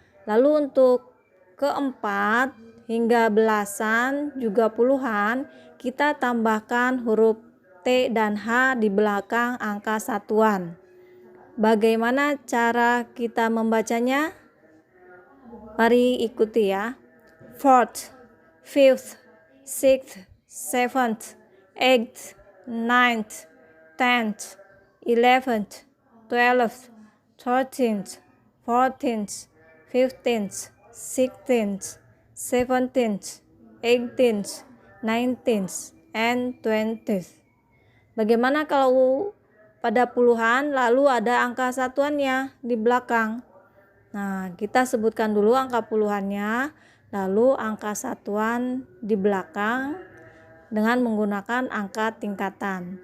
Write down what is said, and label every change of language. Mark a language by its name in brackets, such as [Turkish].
[Indonesian] Lalu untuk keempat hingga belasan juga puluhan, kita tambahkan huruf T dan H di belakang angka satuan. Bagaimana cara kita membacanya? Mari ikuti ya. [English] Fourth, fifth, sixth, seventh, eighth, ninth, 10th, 11th, 12th, 13th, 14th, 15th, 16th, 17th, 18th, 19th, and 20th. [Indonesian] Bagaimana kalau pada puluhan lalu ada angka satuannya di belakang? Nah, kita sebutkan dulu angka puluhannya, lalu angka satuan di belakang dengan menggunakan angka tingkatan.